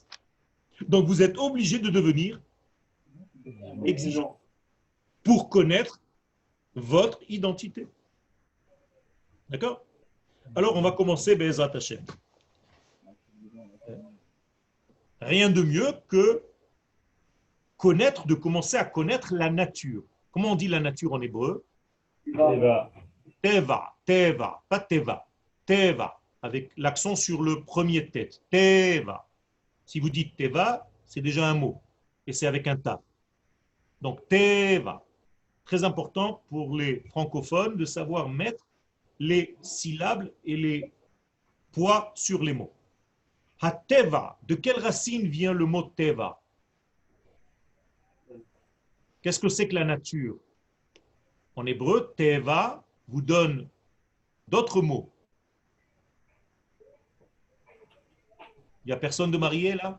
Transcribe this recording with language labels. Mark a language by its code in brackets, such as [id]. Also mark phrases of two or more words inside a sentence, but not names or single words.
[fr] Donc, vous êtes obligé de devenir exigeant pour connaître votre identité. D'accord? Alors, on va commencer [he] בעזרת השם. [fr] Rien de mieux que de commencer à connaître la nature. Comment on dit la nature en hébreu? Teva. Teva, Teva, pas Teva. Teva, avec l'accent sur le premier tête. Teva. Si vous dites Teva, c'est déjà un mot. Et c'est avec un ta. Donc Teva. Très important pour les francophones de savoir mettre les syllabes et les poids sur les mots. Ha-teva, de quelle racine vient le mot teva? Qu'est-ce que c'est que la nature? En hébreu, teva vous donne d'autres mots. Il n'y a personne de marié là?